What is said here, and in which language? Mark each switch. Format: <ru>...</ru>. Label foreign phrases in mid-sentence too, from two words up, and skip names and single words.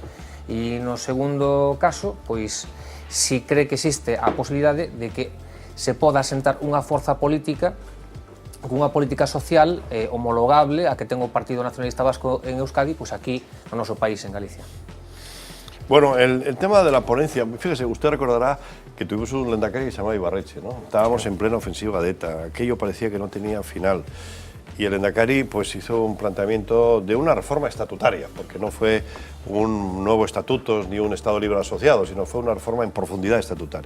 <gl>E no segundo caso, pois,</gl> <es>si cree</es> <gl>que existe a posibilidade de que se poda asentar unha forza política cunha política social homologable a que ten o Partido Nacionalista Vasco en Euskadi, pues aquí no noso país, en Galicia.</gl> <es>Bueno, el tema de la ponencia, fíjese, usted recordará que tuvimos un lehendakari que se llamaba Ibarretxe, ¿no? Estábamos en plena ofensiva de ETA, aquello parecía que no tenía final. Y el lehendakari pues hizo un planteamiento de una reforma estatutaria, porque no fue un nuevo estatuto ni un Estado libre asociado, sino fue una reforma en profundidad estatutaria.</es>